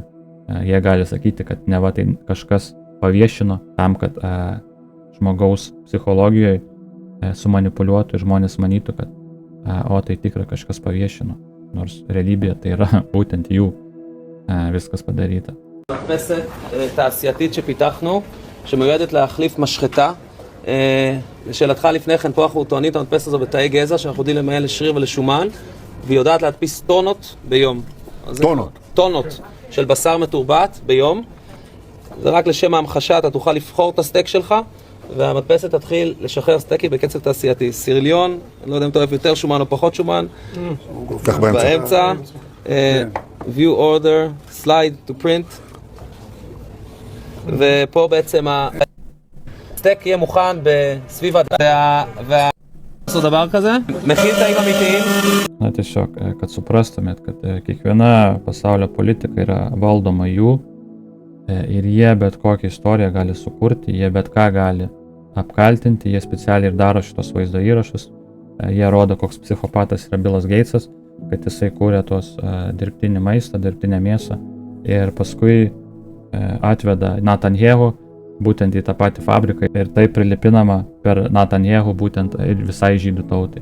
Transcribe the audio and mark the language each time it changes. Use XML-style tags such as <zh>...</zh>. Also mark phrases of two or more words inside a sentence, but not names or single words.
<lt>Jie gali sakyti, kad neva tai kažkas paviešino tam, kad žmogaus psichologijoje sumanipuliuotų ir žmonės manytų, kad o tai tikrai kažkas paviešino, nors realybėje tai yra būtent jų viskas padaryta.</lt> <he>מדפסת תעשייתית שפיתחנו, שמיועדת להחליף משחטה. לשאלתך לפני כן, פה אנחנו טוענים את המדפסת הזו בתאי גזע, שאנחנו יודעים למעל לשריר ולשומן, והיא יודעת להדפיס טונות ביום. טונות של בשר מתורבת ביום. זה רק לשם ההמחשה, אתה תוכל לבחור את הסטייק שלך, והמדפסת תתחיל לשחרר סטייקים בקצב תעשייתי. סירליון, אני לא יודע אם אתה אוהב יותר שומן או פחות שומן. באמצע.</he> <en>view order, slide to print,</en> <he>ופה בעצם הסטייק יהיה מוכן בסביב לעשות דבר כזה, מכיל תאים אמיתיים.</he> <lt>Na tiesiog, kad suprastumėt, kad kiekviena pasaulio politika yra valdoma jų ir jie bet kokią istoriją gali sukurti, jie bet ką gali apkaltinti, jie specialiai ir daro šitos vaizdo įrašus, jie rodo, koks psichopatas yra Billas Gatesas, kad jisai kūrė tos dirbtinį maistą, dirbtinę mėsą ir paskui atveda Netanyahu būtent į tą patį fabriką ir tai prilipinama per Netanyahu būtent ir visai žydų tautai.</lt>